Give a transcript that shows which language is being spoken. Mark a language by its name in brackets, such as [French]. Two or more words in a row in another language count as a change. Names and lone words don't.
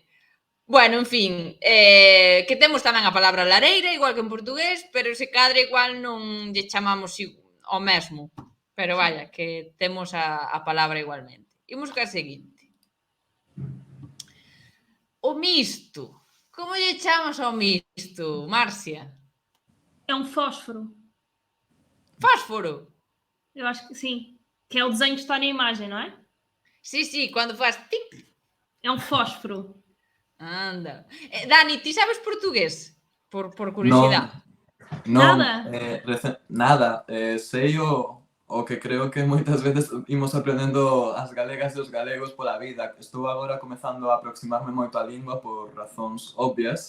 [Galician] Bueno, en fin, que temos tamén a palabra lareira, igual que en portugués, pero se cadra igual non lle chamamos o mesmo. Pero vaya, que temos a palabra igualmente. Imos ca seguinte. O misto. Como lle chamas ao misto, Marcia? [Portuguese] É um fósforo. [Galician] Fósforo? [Portuguese] Eu acho que sim. Que é o desenho que está na imagem, não é? Sí, quando faz tic. É um fósforo. [Galician] Anda. Dani, ti sabes portugués? Por curiosidade. Nada. Sei o que creo que moitas veces imos aprendendo as galegas e os galegos pola vida. Estou agora comezando a aproximarme moito á lingua por razóns obvias.